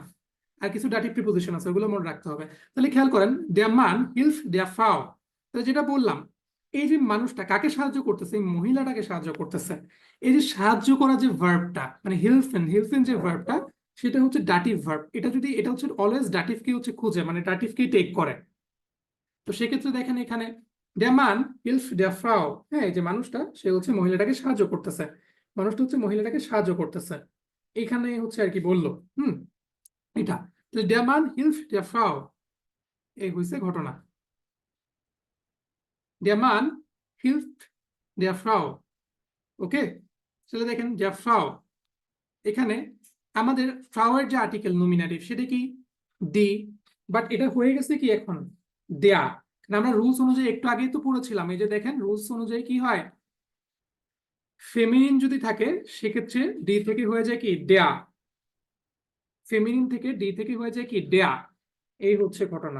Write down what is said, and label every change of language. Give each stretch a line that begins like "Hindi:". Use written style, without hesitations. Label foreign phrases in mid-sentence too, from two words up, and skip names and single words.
Bangla: আর কিছু ডাটিভ প্রিপোজিশন আছে ওগুলো মনে রাখতে হবে। তাহলে খেয়াল করেন
German: der Mann hilft der Frau,
Bangla: তাহলে যেটা বললাম এই যে মানুষটা কাকে সাহায্য করতেছে, এই মহিলাটাকে সাহায্য করতেছে। এই যে সাহায্য করা যে ভার্বটা মানে হিলফেন, হিলফেন যে ভার্বটা সেটা হচ্ছে ডাটিভ ভার্ব। এটা যদি এটা হচ্ছে অলওয়েজ ডাটিভকে হচ্ছে খুঁজে মানে ডাটিভকেই টেক করে। তো সেক্ষেত্রে দেখেন এখানে
German: der Mann hilft der Frau,
Bangla: হ্যাঁ এই যে মানুষটা সে হচ্ছে মহিলাটাকে সাহায্য করতেছে, মানুষটা হচ্ছে মহিলাটাকে সাহায্য করতেছে, এখানে হচ্ছে আর কি বললো। হুম, এটা তো
German: der Mann hilft der Frau,
Bangla: এই হয়েছে ঘটনা।
German: der Mann hilft der Frau।
Bangla: ওকে, তাহলে দেখেন
German: der Frau,
Bangla: এখানে আমাদের ফ্রাউ এর যে আর্টিকেল নমিনাটিভ সেটা কি দি, বাট এটা হয়ে গেছে কি এখন দেয়া। আমরা রুলস অনুযায়ী একটু আগেই তো পড়েছিলাম, এই যে দেখেন রুলস অনুযায়ী কি হয়, ফেমিনিন যদি থাকে সেক্ষেত্রে ডি থেকে হয়ে যায় কি দেয়া, ফেমিনিন থেকে ডি থেকে হয়ে যায় কি দেয়া, এই হচ্ছে ঘটনা।